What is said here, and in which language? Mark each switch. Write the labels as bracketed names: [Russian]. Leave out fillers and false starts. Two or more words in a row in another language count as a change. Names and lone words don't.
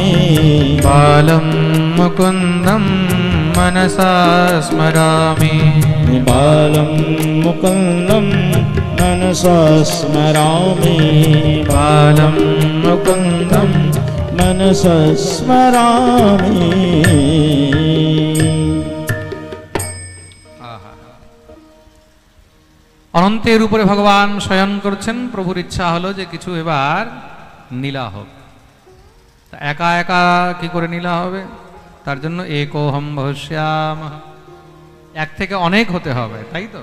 [Sanskrit] बालं मुकुन्दं मनसा स्मरामि। बालं मुकुन्दं मनसा स्मरामि। बालं मुकुन्दं मनसा स्मरामि। [Bangla] অনন্তের উপরে ভগবান শয়ন করছেন। প্রভুর ইচ্ছা হলো যে কিছু এবার নীলা হোক। একা একা কি করে নীলা হবে? তার জন্য [Sanskrit] একোহম ভস্যাম, [Bangla] এক থেকে অনেক হতে হবে, তাই তো?